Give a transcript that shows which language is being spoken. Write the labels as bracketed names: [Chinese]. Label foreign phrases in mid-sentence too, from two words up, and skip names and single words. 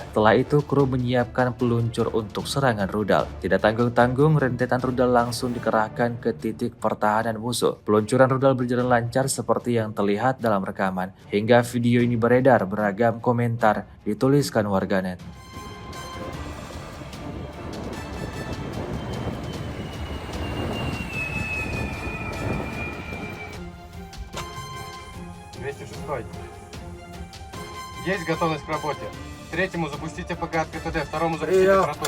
[Indonesian] Setelah itu, kru menyiapkan peluncur untuk serangan rudal. Tidak tanggung-tanggung, rentetan rudal langsung dikerahkan ke titik pertahanan musuh. Peluncuran rudal berjalan lancar seperti yang terlihat dalam rekaman. Hingga video ini beredar, beragam komentar dituliskan warganet. [Russian] Есть готовность к работе. Третьему запустите ПГ от КТД, второму запустите температуру.